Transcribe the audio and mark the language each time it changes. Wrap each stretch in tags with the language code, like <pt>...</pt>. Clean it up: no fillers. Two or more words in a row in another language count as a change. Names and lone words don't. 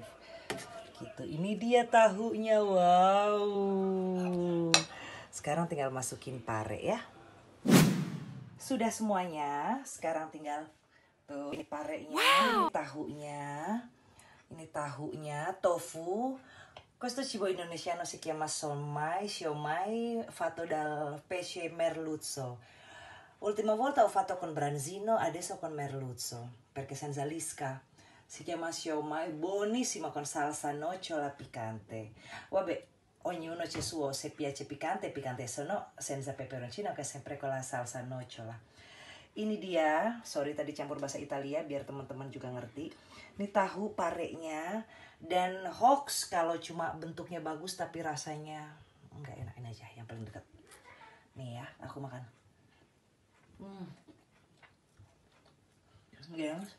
<id>Gitu. Ini dia tahunya. Wow. Sekarang tinggal masukin pare ya. Sudah semuanya. Sekarang tinggal tuh ini parenya, wow. Ini tahunya, tofu.</id> <it>Questo cibo indonesiano si chiama siomai fatto dal pesce merluzzo. Ultima volta ho fatto con branzino, adesso con merluzzo, perché senza lisca. Si chiama siomai, buonissimo con salsa nocciola piccante. Vabbè, ognuno c'è suo, se piace piccante, se no senza peperoncino, che sempre con la salsa nocciola.</it> <id>Ini dia, sorry tadi campur bahasa Italia biar teman-teman juga ngerti. Ini tahu parenya, dan hoax kalau cuma bentuknya bagus tapi rasanya enggak enak. Ini aja yang paling dekat. Nih ya, aku makan. Ya.</id>